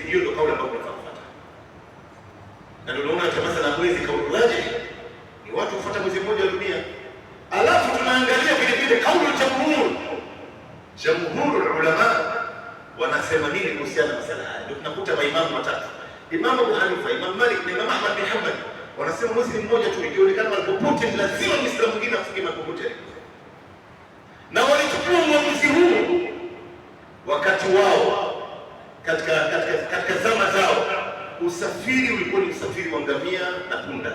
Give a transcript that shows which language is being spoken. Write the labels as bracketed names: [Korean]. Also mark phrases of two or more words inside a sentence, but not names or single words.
[Swahili] Hiyo ndio kauli ambayo tunafaa kufuata. Na ndio unaona hata masala mwezi, kauli rajih ni watu kufuata mwezi mmoja wa dunia. Alafu tunaangalia vile vile kauli [Arabic] جمهور العلماء [Swahili] wanasema nini kuhusiana na masala haya. Ndio tunakuta maimamu watatu, Imam Abu Hanifa, Imam Malik na Imam Ahmad bin Hanbal, wanasema mwezi mmoja tu ikionekana popote lazima Muislamu mwingine afunge popote. Na walichukua uamuzi huu wakati wao katika zama zao. Usafiri ulikuwa ni usafiri wa ngamia na punda.